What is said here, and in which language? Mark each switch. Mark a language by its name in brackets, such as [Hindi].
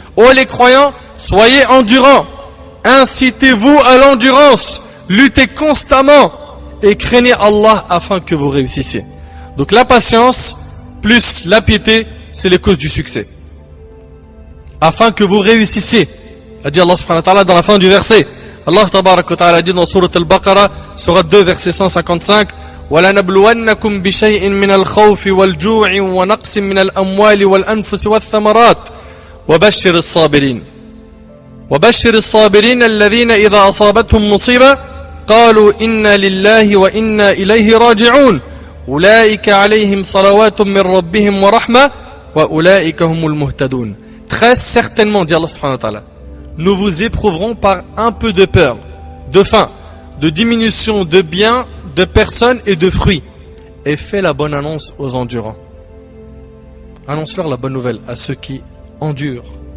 [French] Ô les croyants, soyez endurants, incitez-vous à l'endurance, luttez constamment et craignez Allah afin que vous réussissiez. Donc la patience plus la piété, c'est les causes du succès. Afin que vous réussissiez. A dit Allah subhanahu wa ta'ala dans la fin du verset. Allah tabarak wa ta'ala dit dans Sourate Al-Baqarah, Sourate 2, verset 155, [Arabic] وَلَنَبْلُوَنَّكُمْ بِشَيْءٍ مِّنَ الْخَوْفِ وَالْجُوعِ وَنَقْصٍ مِّنَ الْأَمْوَالِ وَالْأَنفُسِ وَالثَّمَرَاتِ وَبَشِّرِ الصَّابِرِينَ وَبَشِّرِ الصَّابِرِينَ الَّذِينَ إِذَا أَصَابَتْهُمْ مُصِيبَةٌ قَالُوا إِنَّا لِلَّهِ وَإِنَّا إِلَيْهِ رَاجِعُونَ أُولَئِكَ عَلَيْهِمْ صَلَوَاتٌ مِّن رَّبِّهِمْ وَرَحْمَةٌ وَأُولَئِكَ هُمُ الْمُهْتَدُونَ. [French] Très certainement, dit Allah subhanahu wa ta'ala, nous vous éprouverons par un peu de peur, de faim, de diminution de biens, de personnes et de fruits. Et fais la bonne annonce aux endurants. Annonce-leur la bonne nouvelle à ceux qui endurent.